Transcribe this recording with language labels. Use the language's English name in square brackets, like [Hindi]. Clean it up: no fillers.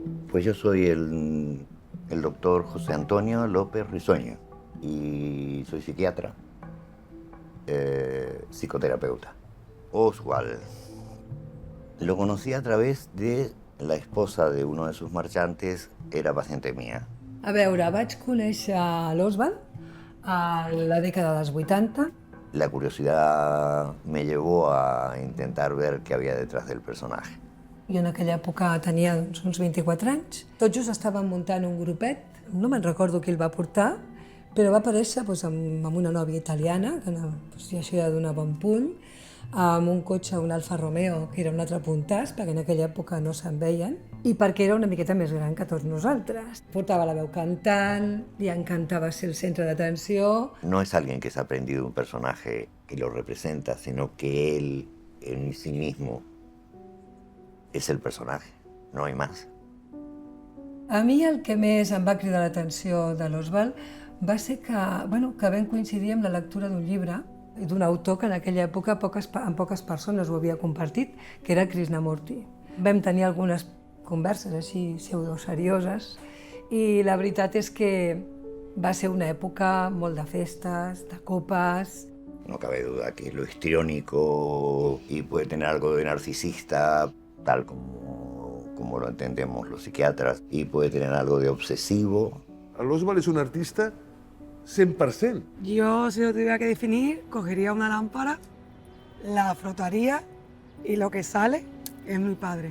[Spanish] Pues yo soy el doctor José Antonio López Risueño y soy psiquiatra, psicoterapeuta. Oswald lo conocí a través de la esposa de uno de sus marchantes, era paciente mía. [Catalan] A veure, vaig conèixer l'Oswald a la dècada dels 80. [Spanish] La curiosidad me llevó a intentar ver qué había detrás del personaje. [Catalan] Jo en aquella època tenia uns 24 anys. Tot just estàvem muntant un grupet, no me'n recordo qui el va portar, però va aparèixer amb una nòvia italiana, que ja això ja dona bon punt, amb un cotxe, un Alfa Romeo, que era un altre puntàs, perquè en aquella època no se'n veien, i perquè era una miqueta més gran que tots nosaltres. Portava la veu cantant, li encantava ser el centre d'atenció. [Spanish] No es alguien que se ha aprendido un personaje que lo representa, sino que él en sí mismo [Catalan] és el personatge, no hi més. A mi el que més em va cridar l'atenció de l'Oswald va ser que vam coincidir amb la lectura d'un llibre d'un autor que en aquella època amb poques persones ho havia compartit, que era Krishnamurti. Vam tenir algunes converses així pseudoserioses i la veritat és que va ser una època molt de festes, de copes. [Spanish] No cabe duda que lo histriónico y puede tener algo de narcisista, tal como lo entendemos los psiquiatras, y puede tener algo de obsesivo. L'Oswald es un artista 100%. Yo, si lo tuviera que definir, cogería una lámpara, la frotaría y lo que sale es mi padre.